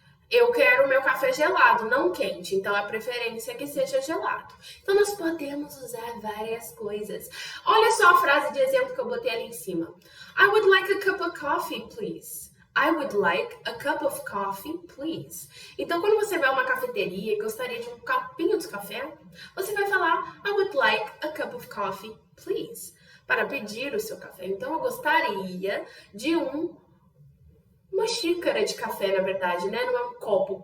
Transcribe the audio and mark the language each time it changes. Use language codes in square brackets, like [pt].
[pt] Eu quero o meu café gelado, não quente. Então, a preferência é que seja gelado. Então, nós podemos usar várias coisas. Olha só a frase de exemplo que eu botei ali em cima. [en] I would like a cup of coffee, please. I would like a cup of coffee, please. [pt] Então, quando você vai a uma cafeteria e gostaria de um copinho de café, você vai falar [en] I would like a cup of coffee, please. [pt] Para pedir o seu café. Então, eu gostaria de uma xícara de café, na verdade, né? Não é um copo.